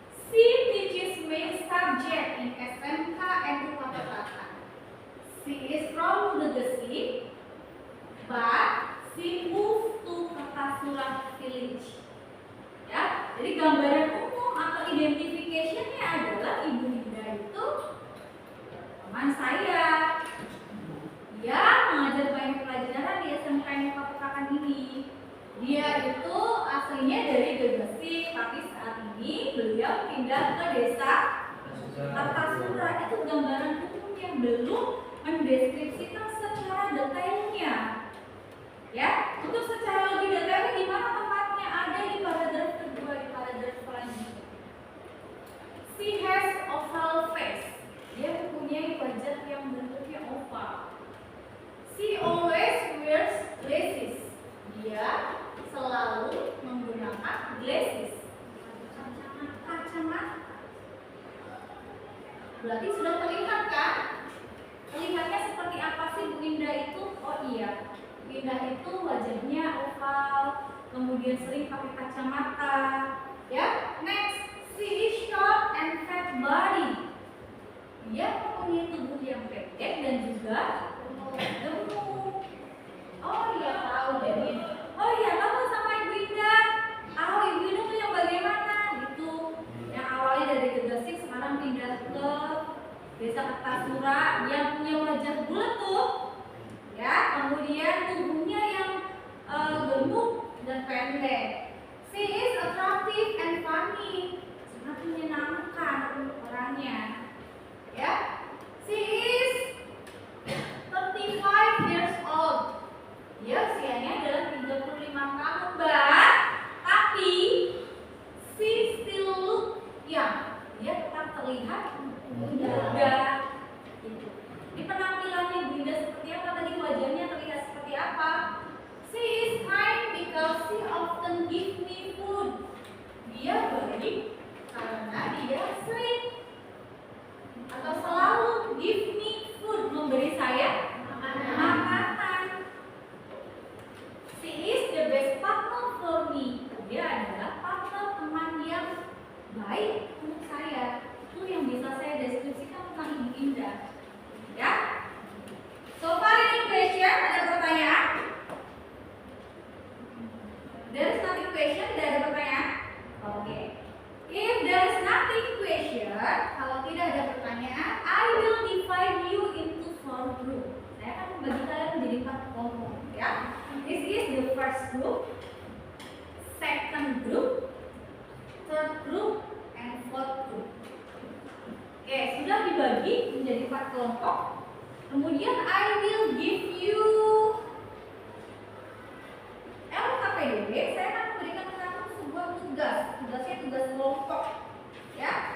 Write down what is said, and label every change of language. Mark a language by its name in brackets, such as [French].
[English] She teaches me subject in SMK and Purwakarta. She is from Gegesi, but she moved to Kartasura village. [Indonesian] Ya, jadi gambaran umum atau identification-nya adalah Ibu Linda itu teman saya. Dia mengajar banyak pelajaran di SMK yang Purwakarta ini. Dia itu aslinya dari Gegesi, tapi saat ini beliau pindah ke desa Kartasura. Itu gambaran umum yang belum mendeskripsikan secara detailnya. Ya, untuk secara lebih detailnya di mana tempatnya ada di paragraf kedua, di paragraf selanjutnya. [English] She has oval face. [Indonesian] Dia mempunyai wajah yang bentuknya oval. [English] She always wears glasses. [Indonesian] Dia selalu menggunakan glasses. Kacamata. Berarti sudah terlihat kan? Terlihatnya seperti apa sih Bu Indah itu? Oh iya, Bu Indah itu wajahnya oval, kemudian sering pakai kacamata. [English] Ya, next, she is short and fat body. [Indonesian] Dia mempunyai tubuh yang pendek dan juga gemuk. Oh iya tahu jadi. Oh iya tahu sama Ibu Indah. Oh Ibu Indah tuh yang bagaimana gitu? Yang awalnya dari Gegesi sekarang pindah ke desa Kartasura yang punya wajah bulat tuh, ya. Kemudian tubuhnya yang gemuk dan pendek. [English] She is attractive and funny. [Indonesian] Sangat menyenangkan orangnya. Ya. [English] She is 35 years old. [Indonesian] Dia usianya adalah 35 tahun, tapi [English] she still look young. [Indonesian] Dia tetap terlihat muda. Gitu. Di penampilannya Bu Indah seperti apa tadi, wajahnya terlihat seperti apa? [English] She is kind because she often give me food. [Indonesian] Dia baik karena dia sering atau selalu [English] give me food, [Indonesian] memberi saya makanan. [English] She is the best partner for me. [Indonesian] Dia adalah partner, teman yang baik untuk saya. Itu yang bisa saya deskripsikan tentang Ibu Indah. [English] Ya. So far any question? [Indonesian] Ada pertanyaan? [English] There is nothing question, [Indonesian] tidak ada pertanyaan? [English] Oke. If there is nothing question, [Indonesian] kalau tidak ada pertanyaan, [English] I will divide you into 4 group. [Indonesian] Saya akan membagi kalian menjadi 4 kelompok, ya. [English] This is the first group, second group, third group, and fourth group. [Indonesian] Oke, sudah dibagi menjadi 4 kelompok. Kemudian [English] I will give you LKPDB. [Indonesian] Saya akan memberikan kamu sebuah tugas. Tugasnya tugas kelompok, ya.